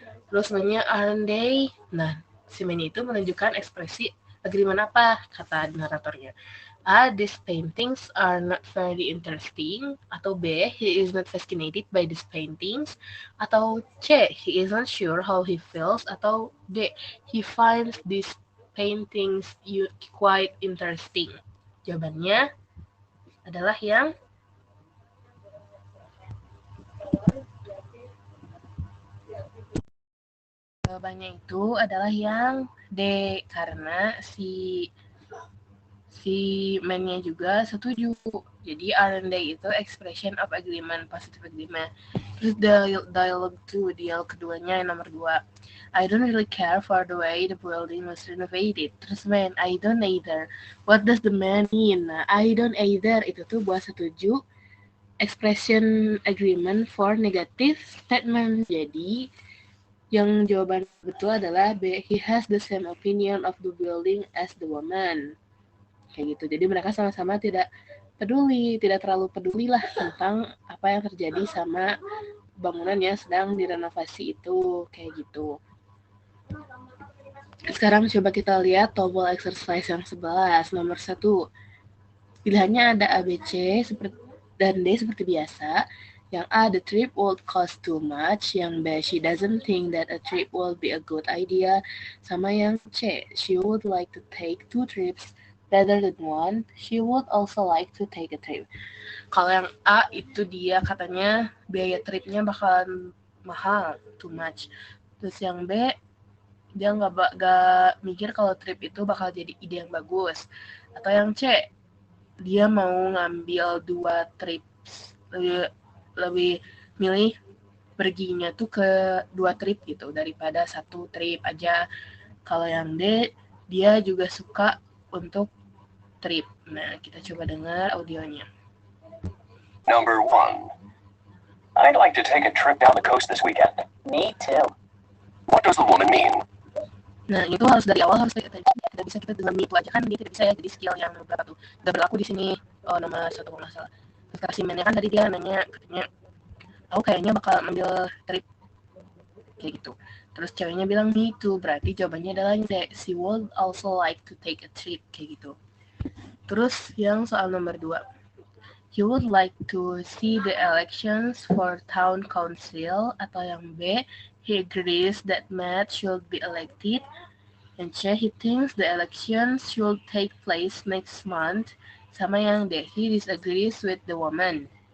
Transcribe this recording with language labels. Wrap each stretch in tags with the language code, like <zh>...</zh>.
<id>Terus sebenarnya</id> <en>aren't they?</en> <id>Nah, si man itu menunjukkan ekspresi agreement apa, kata naratornya.</id> <en>A, these paintings are not very interesting. Atau B, he is not fascinated by these paintings. Atau C, he is not sure how he feels. Atau D, he finds these paintings quite interesting.</en> <id>Jawabannya adalah yang jawabannya itu adalah yang D, karena si man-nya juga setuju.</id> <en>Jadi aren't they itu expression of agreement, positive agreement.</en> <id>Terus dialogue 2, dialog keduanya yang nomor 2.</id> <en>I don't really care for the way the building was renovated. Terus man, I don't either. What does the man mean? Nah, I don't either</en> <id>itu tuh buat setuju,</id> <en>expression agreement for negative statement.</en> <id>Jadi yang jawaban betul adalah B,</id> <en>he has the same opinion of the building as the woman.</en> <id>Kayak gitu. Jadi mereka sama-sama tidak terlalu peduli lah tentang apa yang terjadi sama bangunan yang sedang direnovasi itu, kayak gitu. Sekarang coba kita lihat tombol exercise yang 11, nomor 1. Pilihannya ada A, B, C dan D seperti biasa.</id> <en>Yang A, the trip would cost too much. Yang B, she doesn't think that a trip will be a good idea. Sama yang C, she would like to take 2 trips rather than 1. She would also like to take a trip.</en> <id>Kalau yang A itu dia katanya biaya tripnya bakalan mahal, too much. Terus yang B, dia nggak mikir kalau trip itu bakal jadi ide yang bagus. Atau yang C, dia mau ngambil 2 trip, lebih milih perginya tuh ke 2 trip gitu daripada 1 trip aja. Kalau yang D, dia juga suka untuk trip. Nah, kita coba dengar audionya.</id> <en>Number 1. I'd like to take a trip down the coast this weekend. Me too. What does the woman mean?</en> <id>Nah, itu harus dari awal harus kayak tadi. Tidak bisa kita dengan itu aja kan dia tidak bisa ya. Jadi skill yang berapa tuh? Udah berlaku di sini. Oh, nomor 1 kalau nggak salah. Terus kata si man-nya kan tadi dia nanya, katanya, aku kayaknya bakal ambil trip kayak gitu. Terus ceweknya bilang</id> <en>me too,</en> <id>berarti jawabannya adalah D.</id> <en>She would also like to take a trip</en> <id>kayak gitu. Terus yang soal nomor 2.</id> <en>He would like to see the elections for town council, atau yang B, he agrees that Matt should be elected, and C, he thinks the elections should take place next month, sama yang D, he disagrees with the woman.</en>